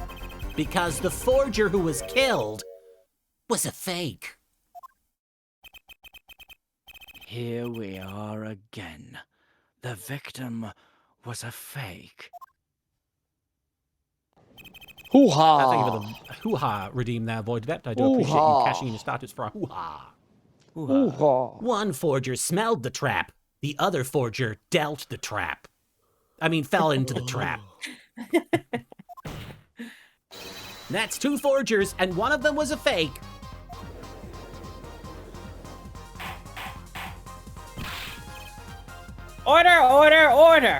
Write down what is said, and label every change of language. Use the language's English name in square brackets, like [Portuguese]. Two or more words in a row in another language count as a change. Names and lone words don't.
[English] Because the forger who was killed was a fake. Here we are again. The victim was a fake. Thank you for the hoo-ha redeem there, Void Vet. I do appreciate you cashing in your starters for a hoo-ha. One forger smelled the trap. The other forger dealt the trap. I mean, fell into the trap. That's 2 forgers, and one of them was a fake. Order, order, order.